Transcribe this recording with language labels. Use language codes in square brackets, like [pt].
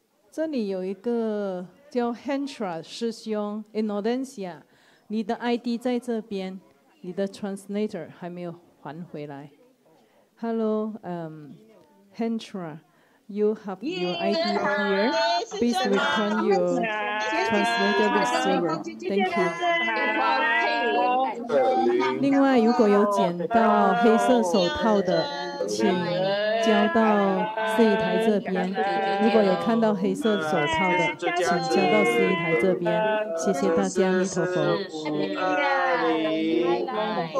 [zh] 这里有一个叫 Hentra 师兄 Innodencia， 你的 ID 在这边，你的 translator 还没有还回来。 [en] Hello, Hentra, you have your ID here. Please return your translator receiver. Thank you. [zh] 另外，如果有捡到黑色手套的，请交到司仪台这边。如果有看到黑色手套的，请交到司仪台这边。谢谢大家，阿弥陀佛。